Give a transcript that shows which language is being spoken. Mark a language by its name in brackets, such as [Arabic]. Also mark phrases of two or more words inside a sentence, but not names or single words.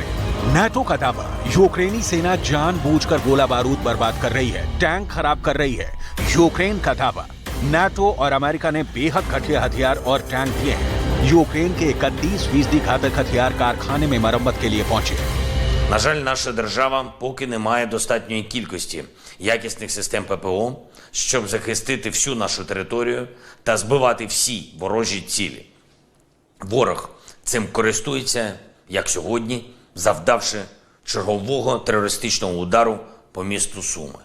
[Hindi] नाटो का दावा, यूक्रेनी सेना जानबूझकर गोला बारूद बर्बाद कर रही है, टैंक खराब कर रही है। यूक्रेन का दावा, नाटो और अमेरिका ने बेहद घटिया हथियार और टैंक दिए हैं। यूक्रेन के 31% घातक हथियार कारखाने में मरम्मत के लिए पहुंचे। [Ukrainian] На жаль, наша держава поки не має достатньої кількості якісних систем ППО, щоб захистити всю нашу територію та збивати всі ворожі цілі. Ворог цим користується, як сьогодні, завдавши чергового терористичного удару по місту Суми.